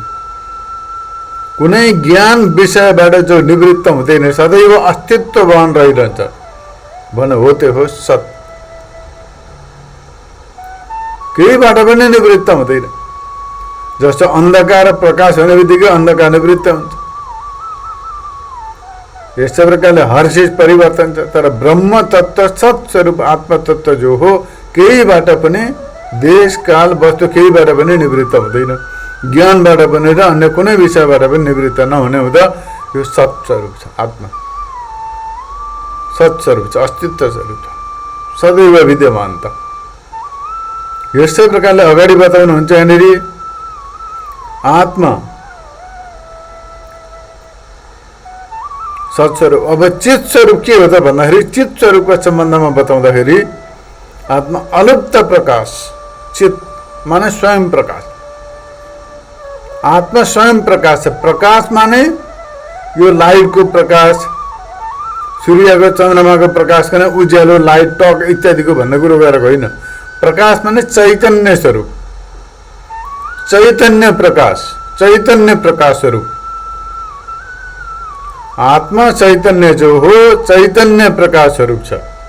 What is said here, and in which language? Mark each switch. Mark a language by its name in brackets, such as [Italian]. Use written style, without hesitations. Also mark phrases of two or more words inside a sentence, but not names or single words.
[Nepali] कुनै ज्ञान विषयबाट जो निवृत्त हुँदैन सदैव अस्तित्ववान रहिरहन्छ भने हो त्यो हो सत। केहीबाट पनि निवृत्त हुँदैन। जस्तो अन्धकार प्रकाश हुने बित्तिकै अन्धकार निवृत्त हुन्छ। यस्तै प्रकारले [Hindi] हर चीज [Nepali] परिवर्तन छ, तर ब्रह्म तत्व सत स्वरूप आत्म तत्व जो हो केहीबाट पनि देश काल वस्तु केहीबाट पनि निवृत्त हुँदैन। ज्ञानबाट पनि र अन्य कुनै विषयबाट पनि निवृत्त नहुने हुँदा यो सत स्वरूप छ। आत्मा सत स्वरूप छ, अस्तित्व स्वरूप छ, सदैव विद्यमानता। यस्तै प्रकारले अगाडि बताउनुहुन्छ यहाँनिर आत्मा सत्स्वरूप। अब चित स्वरूप के हो त भन्दाखेरि चित स्वरूपको सम्बन्धमा बताउँदाखेरि आत्मा अलुप्त प्रकाश। चित माने स्वयं प्रकाश। आत्मा स्वयं प्रकाश है। प्रकाश माने यो लाइटको प्रकाश, सूर्यको चन्द्रमाको प्रकाश कने उज्यालो लाइट टक इत्यादिको भन्ने कुरो गरेको होइन। प्रकाश माने चैतन्य स्वरूप, चैतन्य प्रकाश, चैतन्य प्रकाश स्वरूप। आत्मा चैतन्य जो हो चैतन्य प्रकाश स्वरूप छ।